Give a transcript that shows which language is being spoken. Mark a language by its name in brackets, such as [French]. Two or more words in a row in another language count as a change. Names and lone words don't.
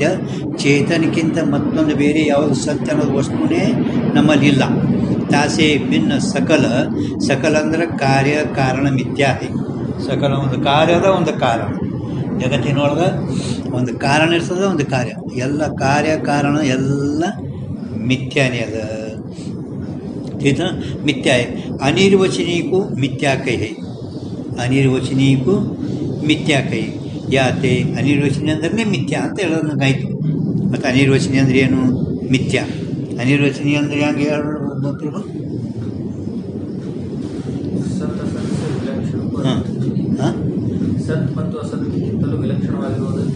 [Kannada] ಚೇತನಕ್ಕಿಂತ ಮತ್ತೊಂದು ಬೇರೆ ಯಾವುದು ಸತ್ಯ ಅನ್ನೋದು ವಸ್ತುನೇ ನಮ್ಮಲ್ಲಿಲ್ಲ. ತಾಸೆ ಭಿನ್ನ ಸಕಲ ಅಂದರೆ ಕಾರ್ಯ ಕಾರಣ ಮಿಥ್ಯಾ. ಸಕಲ ಒಂದು ಕಾರ್ಯದ ಒಂದು ಕಾರಣ. ಜಗತ್ತಿನೊಳಗೆ ಒಂದು ಕಾರಣ ಇರ್ತದೆ, ಒಂದು ಕಾರ್ಯ. ಎಲ್ಲ ಕಾರ್ಯ ಕಾರಣ ಎಲ್ಲ ಮಿಥ್ಯಾನೇ ಅದ. [Hindi] ठीक है, मिथ्या है. अनिर्वचनीय को मिथ्या कहे, अनिर्वचनीय को मिथ्या कहे. [Kannada] ಯಾತೆ ಅನಿರ್ವಚನೀಯ ಅಂದ್ರೆ ಮಿಥ್ಯಾ ಅಂತ ಹೇಳೋದಾಯ್ತು. ಮತ್ತು ಅನಿರ್ವಚನೀಯ ಅಂದರೆ ಏನು? ಮಿಥ್ಯಾ. ಅನಿರ್ವಚನೀಯ ಅಂದರೆ ಹಂಗೆ ಹೇಳೋದು. ಹಾಂ ಹಾಂ, ಸತ್ ಮತ್ತು ಅಸತ್ಗಿಂತಲೂ ವಿಲಕ್ಷಣವಾಗಿರುವುದಕ್ಕೆ